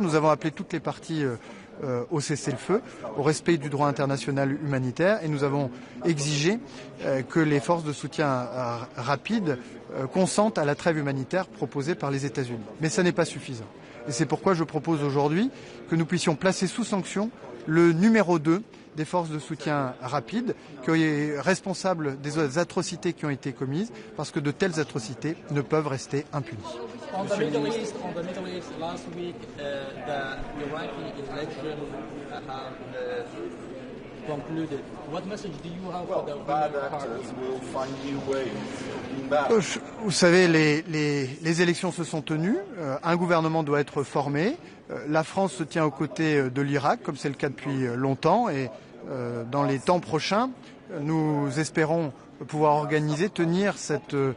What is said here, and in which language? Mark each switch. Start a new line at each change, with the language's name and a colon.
French: Nous avons appelé toutes les parties au cessez-le-feu, au respect du droit international humanitaire, et nous avons exigé que les forces de soutien rapide consentent à la trêve humanitaire proposée par les États-Unis. Mais ça n'est pas suffisant. Et c'est pourquoi je propose aujourd'hui que nous puissions placer sous sanction le numéro 2 des forces de soutien rapides, qui est responsable des atrocités qui ont été commises, parce que de telles atrocités ne peuvent rester impunies.
English: On the Middle East, last week, the Iraqi election have concluded. What message do you have for the Bad ruling actors party? will find new ways of being bad.
French: Vous savez, les élections se sont tenues, un gouvernement doit être formé, la France se tient aux côtés de l'Irak, comme c'est le cas depuis longtemps, et dans les temps prochains, nous espérons pouvoir organiser, tenir cette